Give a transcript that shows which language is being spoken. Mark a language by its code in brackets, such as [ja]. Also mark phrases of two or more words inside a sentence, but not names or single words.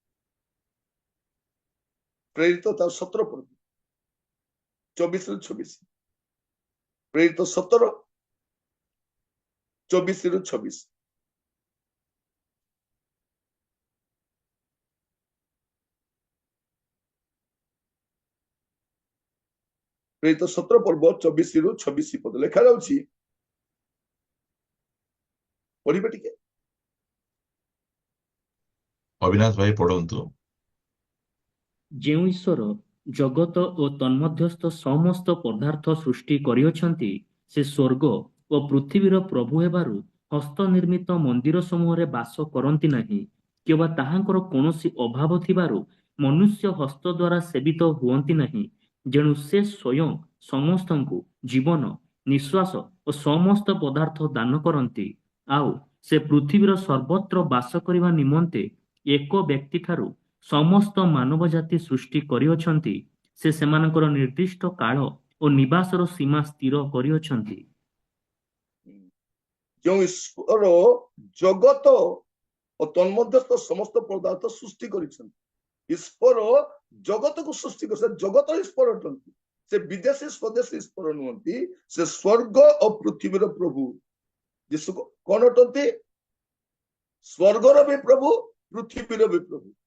[or] ପ୍ରେରିତ 17 ପଦ 24 ରୁ 26 ପ୍ରେରିତ 17 24 ରୁ 26 ପ୍ରେରିତ 17 ପର୍ବ 24 ରୁ 26 ପଦ ଲେଖା ଯାଉଛି ପଢ଼ିବେ ଟିକେ ଅବିନାଶ ଭାଇ ପଢ଼ନ୍ତୁ ଯେଉଁ ଈଶ୍ୱର ଜଗତ ଓ ତନ୍ମଧ୍ୟସ୍ଥ ସମସ୍ତ ପଦାର୍ଥ ସୃଷ୍ଟି କରିଅଛନ୍ତି ସେ ସ୍ୱର୍ଗ ଓ ପୃଥିବୀର ପ୍ରଭୁ ହେବାରୁ ହସ୍ତ ନିର୍ମିତ ମନ୍ଦିର ସମୂହରେ ବାସ କରନ୍ତି ନାହିଁ କିମ୍ବା ତାହାଙ୍କର କୌଣସି ଅଭାବ ଥିବାରୁ ମନୁଷ୍ୟ ହସ୍ତ ଦ୍ୱାରା ସେବିତ ହୁଅନ୍ତି ନାହିଁ ଯେଣୁ ସେ ସ୍ୱୟଂ ସମସ୍ତଙ୍କୁ ଜୀବନ ନିଶ୍ୱାସ ଓ ସମସ୍ତ ପଦାର୍ଥ ଦାନ କରନ୍ତି ଆଉ ସେ ପୃଥିବୀର ସର୍ବତ୍ର ବାସ କରିବା ନିମନ୍ତେ ଏକ ବ୍ୟକ୍ତି ଠାରୁ ସମସ୍ତ ମାନବ ଜାତି ସୃଷ୍ଟି କରିଅଛନ୍ତି ସେ ସେମାନଙ୍କର ନିର୍ଦ୍ଦିଷ୍ଟ କାଳ ଓ ନିବାସର ସୀମା ସ୍ଥିର କରିଅଛନ୍ତି ଯେଉଁ ଈଶ୍ୱର ଜଗତ ଓ ତନ୍ମଧ୍ୟସ୍ଥ ସମସ୍ତ ପଦାର୍ଥ ସୃଷ୍ଟି କରିଛନ୍ତି ଈଶ୍ୱର ଜଗତ କୁ ସୃଷ୍ଟି କରି ଜଗତ ଈଶ୍ୱର ଅଟନ୍ତି ସେ ବିଦେଶୀ ସ୍ୱଦେଶୀ ଈଶ୍ୱର ନୁହନ୍ତି ସେ ସ୍ୱର୍ଗ ଓ ପୃଥିବୀର ପ୍ରଭୁ ଯୀଶୁ କଉଣ ଅଟନ୍ତି ସ୍ୱର୍ଗର ବି ପ୍ରଭୁ ପୃଥିବୀର ବି ପ୍ରଭୁ